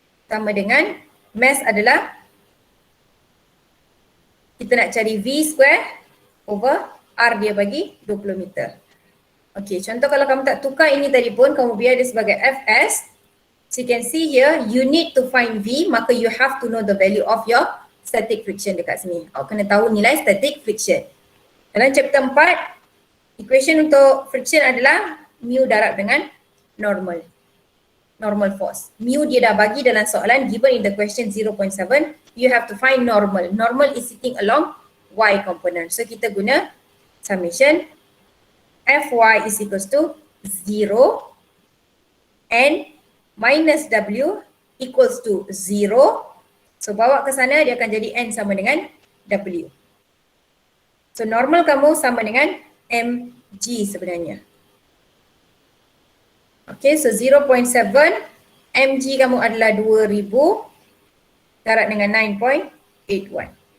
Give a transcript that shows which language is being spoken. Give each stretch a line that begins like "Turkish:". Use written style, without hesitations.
Malay: Sama dengan mass adalah Kita nak cari V square over R dia bagi 20 meter. Okay, contoh kalau kamu tak tukar ini tadi pun, kamu biar dia sebagai Fs.
English: So you can see here, you need to find V, maka you have to know the value of your static friction
Malay: dekat sini. Awak kena tahu nilai static friction. Dalam chapter 4, equation untuk friction adalah mu darab dengan normal force. Mu dia dah bagi dalam soalan,
English: given in the question 0.7, you have to find normal. Normal is sitting along y component.
Malay: So kita guna
English: summation Fy is equals to 0 and minus W equals to 0.
Malay: So bawa ke sana dia akan jadi N sama dengan W. So normal kamu sama dengan mg sebenarnya. Okay, so 0.7 mg kamu adalah 2000 darab dengan 9.81.